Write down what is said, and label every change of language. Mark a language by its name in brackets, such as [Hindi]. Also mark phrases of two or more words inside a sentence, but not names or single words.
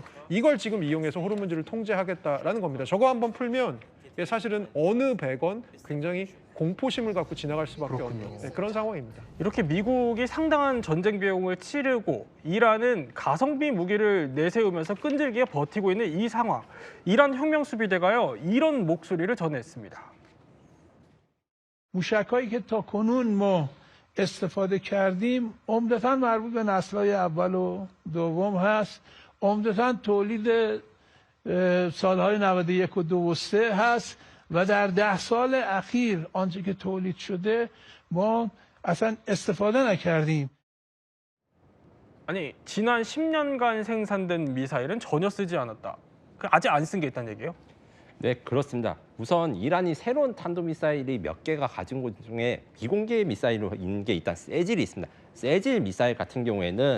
[Korean] 이걸 지금 이용해서 호르무즈를 통제하겠다라는 겁니다. 저거 한번 풀면 사실은 어느 배건 굉장히 공포심을 갖고 지나갈 수밖에 없는 네, 그런 상황입니다. 이렇게 미국이 상당한 전쟁 비용을 치르고 이란은 가성비 무기를 내세우면서 끈질기게 버티고 있는 이 상황. 이란 혁명 수비대가요 이런 목소리를 전했습니다. [Persian] موشک‌هایی که تا کنون ما استفاده کردیم عمدتاً مربوط به نسل‌های اول و دوم هست. عمدتاً تولید سال‌های 91 و 2 و 3 هست و در 10 سال اخیر آنچه که تولید شده ما اصلا استفاده نکردیم. [Korean] 아니 지난 10년간 생산된 미사일은 전혀 쓰지 않았다. 아직 안 쓴 게 있다는 얘기예요? 네, 그렇습니다. 우선 이란이 새로운 탄도미사일이 몇 개가 가진 것 중에 비공개 미사일로 있는 게 일단 세질이 있습니다. 세질 미사일 같은 경우에는